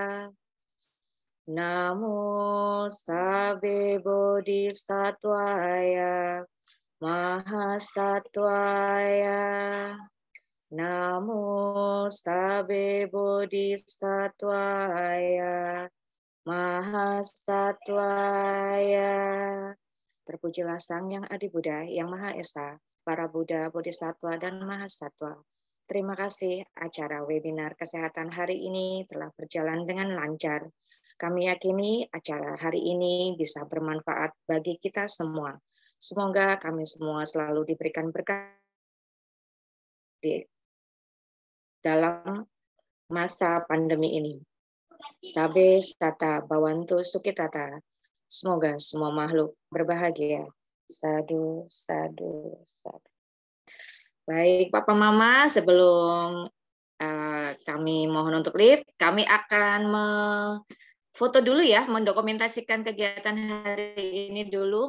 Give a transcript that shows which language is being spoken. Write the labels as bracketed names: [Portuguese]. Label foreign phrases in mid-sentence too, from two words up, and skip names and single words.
[Pali] Namo Sabbe Bodhisattvaya Mahasattvaya. Namo Sabbe Bodhisattvaya Mahasatwaya. [Indonesian] Terpujilah Sang Yang Adi Buddha, Yang Maha Esa, para Buddha, Bodhisattva, dan Mahasatwa. Terima kasih acara webinar kesehatan hari ini telah berjalan dengan lancar. Kami yakini acara hari ini bisa bermanfaat bagi kita semua. Semoga kami semua selalu diberikan berkah dalam masa pandemi ini. [Pali] Sabe sata bawantu sukitata. [Indonesian] Semoga semua makhluk berbahagia. [Pali] Sadu, sadu, sadu. [Indonesian] Baik, Papa Mama, sebelum kami mohon untuk live, kami akan foto dulu ya, mendokumentasikan kegiatan hari ini dulu.